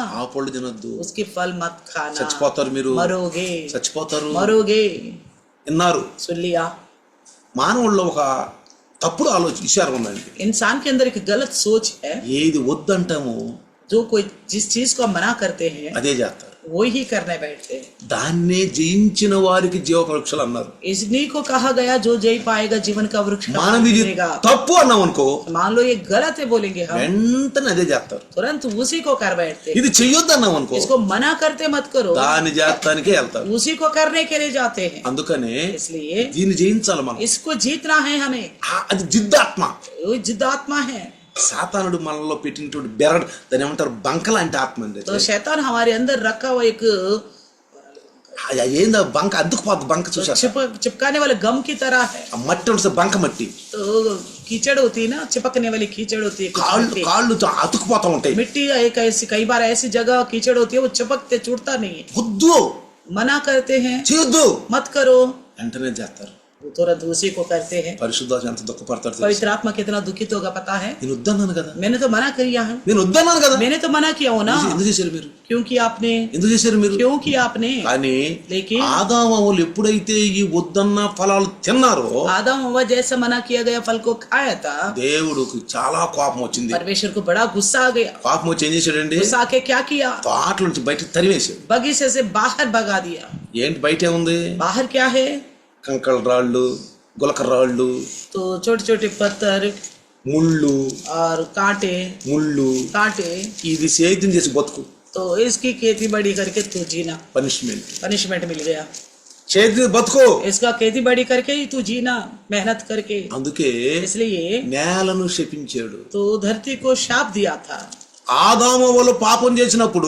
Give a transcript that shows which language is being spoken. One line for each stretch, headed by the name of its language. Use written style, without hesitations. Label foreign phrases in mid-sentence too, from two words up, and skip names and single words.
Telugu: ఆ పళ్ళు తినొద్దు,
Hindi: उसके फल मत खाना,
Telugu: చచ్చిపోతారు, మీరు
Hindi: मरोगे,
Telugu: చచ్చిపోతారు.
Hindi: मरोगे।
Telugu: విన్నారు?
Hindi: सुन लिया?
Telugu: మానవుల్లో ఒక తప్పుడు విచారం ఉందండి.
Hindi: इंसान के अंदर एक गलत सोच है,
Telugu: ఏది వద్దంటామో
Hindi: जो कोई जिस चीज को हम मना करते हैं
Telugu: అదే చేస్తారు,
Hindi: वो ही करने बैठते हैं।
Telugu: దాన్నే జయించిన వారికి జీవ వృక్షాలు అన్నారు.
Hindi: इसलिए को कहा गया जो जय पाएगा जीवन का वृक्ष का
Telugu: మనం
Hindi: फल
Telugu: ఇది
Hindi: मिलेगा।
Telugu: తప్పు అన్నాం అనుకో,
Hindi: मान लो ये गलत है बोलेंगे हम,
Telugu: వెంటనే అదే చేస్తారు.
Hindi: तुरंत उसी को कर बैठते हैं।
Telugu: ఇది చెయ్యొద్దు అన్నాం అనుకో,
Hindi: इसको मना करते मत करो,
Telugu: దాన్ని చేస్తానికే వెళ్తారు.
Hindi: उसी को करने के लिए जाते हैं।
Telugu: అందుకనే
Hindi: इसलिए
Telugu: దీన్ని జయించాలి మనం.
Hindi: इसको जीतना है हमें,
Telugu: అది జిద్దాత్మ.
Hindi: वो जिद्दात्मा है।
Telugu: సాతానుడు మనలో పెట్టినటువంటి బెరడు, దాన్ని ఏమంటారు, బంక లాంటి ఆత్మ అండి.
Hindi: तो शैतान हमारे अंदर रखा हुआ एक
Telugu: ఏందా బంక, అద్దుకుపోద్ది బంక, చూసా
Hindi: चिपकाने वाले गम की तरह है।
Telugu: మట్టి ఉంటుంది, బంక మట్టి,
Hindi: तो कीचड़ होती है ना, चिपकने वाली कीचड़ होती है, कुछ
Telugu: కాళ్ళు
Hindi: मिट्टी।
Telugu: కాళ్ళు అతుకుపోతా ఉంటాయి.
Hindi: मिट्टी एक ऐसी, कई बार ऐसी जगह कीचड़ होती है वो चिपकते छूटता नहीं है।
Telugu: వద్దు,
Hindi: मना करते हैं,
Telugu: చేయొద్దు,
Hindi: मत करो,
Telugu: వెంటనే చేస్తారు.
Hindi: वो तुरंत उसी को करते हैं।
Telugu: పరిశుద్ధాత్మ ఎంత దుఃఖపడతాడు తెలుసా?
Hindi: पवित्र आत्मा कितना दुखित होगा पता है?
Telugu: నేను వద్దన్నాను కదా,
Hindi: मैंने तो मना किया है,
Telugu: నేను వద్దన్నాను కదా,
Hindi: मैंने तो मना किया हो ना।
Telugu: ఎందుకు చేశారు మీరు?
Hindi: क्योंकि आपने,
Telugu: ఎందుకు చేశారు మీరు?
Hindi: क्योंकि आपने।
Telugu: కానీ
Hindi: लेकिन
Telugu: ఆదాము అవ్వలు ఎప్పుడైతే ఈ వద్దన్న ఫలాలు తిన్నారో,
Hindi: आदम हव्वा जैसे मना किया गया फल को खाया था,
Telugu: దేవుడికి చాలా కోపం వచ్చింది.
Hindi: परमेश्वर को बड़ा गुस्सा आ गया।
Telugu: కోపం వచ్చి ఏం చేశాడండి?
Hindi: गुस्सा आके क्या किया?
Telugu: తోటల నుంచి బయటకు తరివేశాడు.
Hindi: बगीचे से बाहर भगा दिया।
Telugu: ఏంటి బయటే ఉంది?
Hindi: बाहर क्या है?
Telugu: కంకర రాళ్ళు, గులక రాళ్ళు,
Hindi: तो छोटे छोटे पत्थर
Telugu: ముళ్ళు,
Hindi: और कांटे,
Telugu: ఇది సేద్యం చేసి బతుకు,
Hindi: तो इसकी खेती बड़ी करके तू जीना,
Telugu: పనిష్మెంట్.
Hindi: पनिशमेंट मिल गया।
Telugu: చేతి బతుకు.
Hindi: इसका खेती बाड़ी करके ही तू जीना, मेहनत करके।
Telugu: అందుకే
Hindi: इसलिए
Telugu: నేలను శపించాడు.
Hindi: तो धरती को शाप दिया था।
Telugu: ఆదాము వాళ్ళు పాపం చేసినప్పుడు